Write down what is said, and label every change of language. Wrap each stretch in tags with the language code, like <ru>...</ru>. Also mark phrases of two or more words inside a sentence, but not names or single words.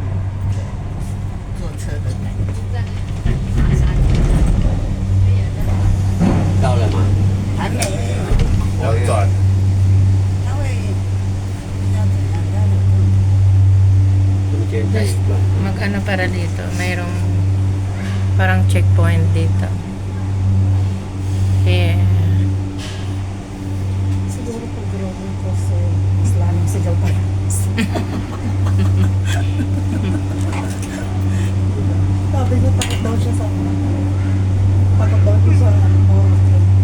<zh>坐车的感觉。到了吗？还没，要转，它会要怎样？要有中间再一段。</zh> <tl>Mag-ano para dito, mayroong parang checkpoint dito. Yeah. Siguro pag</tl> <en>roller coaster,</en> <tl>mas lalong sigaw pa. Sabi ko, takot daw siya sa takot daw siya sa</tl> <en>horror film.</en>